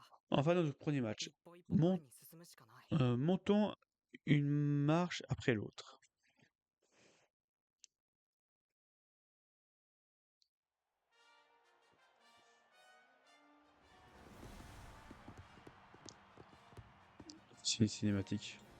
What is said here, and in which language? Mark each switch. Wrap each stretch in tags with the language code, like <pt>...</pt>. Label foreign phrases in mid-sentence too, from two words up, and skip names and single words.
<fr>Enfin, notre premier match.</fr> <ja>一歩一歩前に進むしかない</ja> <fr>Montons une marche après l'autre. C'est une cinématique.</fr>